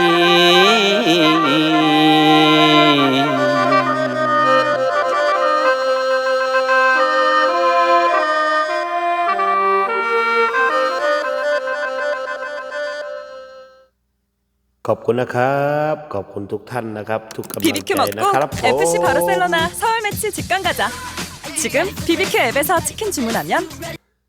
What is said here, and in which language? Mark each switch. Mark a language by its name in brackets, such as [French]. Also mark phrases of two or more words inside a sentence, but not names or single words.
[Thai] ขอบคุณนะครับขอบคุณทุกท่านนะครับทุกกำลังใจ BBQ นะครับ [Korean] 먹고 FC 바르셀로나 서울 매치 직관 가자. 지금 BBQ 앱에서 치킨 주문하면